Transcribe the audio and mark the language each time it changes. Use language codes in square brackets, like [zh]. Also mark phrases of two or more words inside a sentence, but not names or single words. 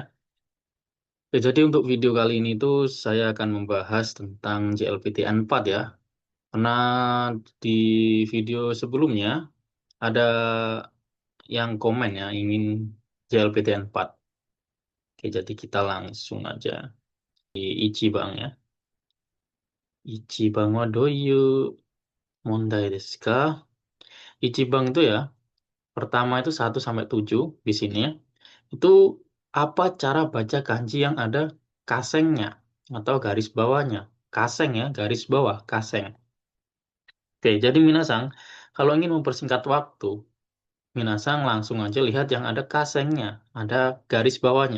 [id] Oke, jadi untuk video kali ini tuh saya akan membahas tentang JLPT-N4 ya. Karena di video sebelumnya ada yang komen ya ingin JLPT-N4. Oke, jadi kita langsung aja di Ichibang ya. [ja] 一番はどういう問題ですか? [id] Ichibang itu ya, pertama itu 1 sampai 7 di sini ya. Itu apa cara baca kanji yang ada kasengnya atau garis bawahnya? Kaseng ya, garis bawah, kaseng. Oke, jadi Minasang, kalau ingin mempersingkat waktu, Minasang langsung aja lihat yang ada kasengnya, ada garis bawahnya.